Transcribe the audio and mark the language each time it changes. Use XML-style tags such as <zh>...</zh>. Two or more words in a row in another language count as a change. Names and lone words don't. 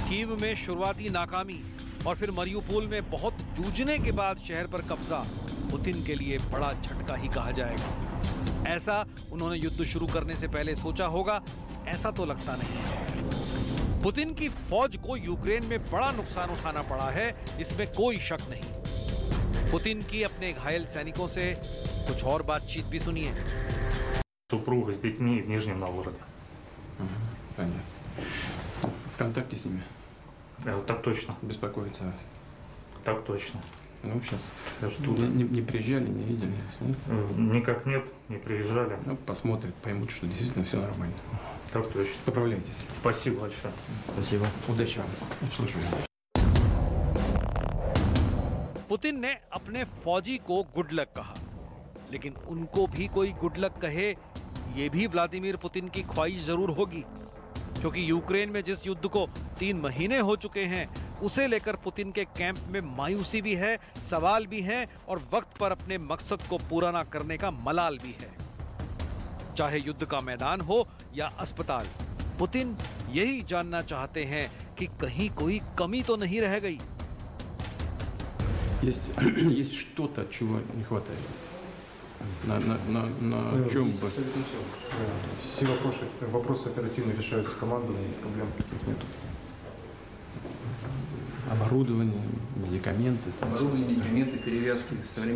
<hi>कीव में शुरुआती नाकामी और फिर मरियुपोल में बहुत जूझने के बाद शहर पर कब्जा पुतिन के लिए बड़ा झटका ही कहा जाएगा। ऐसा उन्होंने युद्ध शुरू करने से पहले सोचा होगा, ऐसा तो लगता नहीं है। पुतिन की फौज को यूक्रेन में बड़ा नुकसान उठाना पड़ा है, इसमें कोई शक नहीं। पुतिन की अपने घायल सैनिकों से कुछ और बातचीत भी सुनिए।</hi> <ru>Супруга с детьми в Нижнем Новгороде. Понятно. В контакте с ними? Так точно. Беспокоиться вас? Так точно. Ну, сейчас. Ждут. Не приезжали, не видели? Нет? Никак нет, не приезжали. Ну, посмотрят, поймут, что действительно все нормально. Так точно. Поправляйтесь. Спасибо большое. Спасибо. Удачи вам. Слушаю.</ru> <hi>पुतिन ने अपने फौजी को</hi> <en>good luck</en> <hi>कहा, लेकिन उनको भी कोई</hi> <en>good luck</en> <hi>कहे, ये भी व्लादिमीर पुतिन की ख्वाहिश जरूर होगी, क्योंकि यूक्रेन में जिस युद्ध को 3 महीने हो चुके हैं, उसे लेकर पुतिन के कैंप में मायूसी भी है, सवाल भी हैं और वक्त पर अपने मकसद को पूरा ना करने का मलाल भी है। चाहे युद्ध का मैदान हो या अस्पताल, पुतिन यही जानना चाहते हैं कि कहीं कोई कमी तो नहीं रह गई।</hi> <ru>Есть что-то, чего не хватает. На чем бы? Все вопросы оперативно решаются командой, проблем таких нет. Оборудование, медикаменты. Оборудование, медикаменты, перевязки, современные.</ru>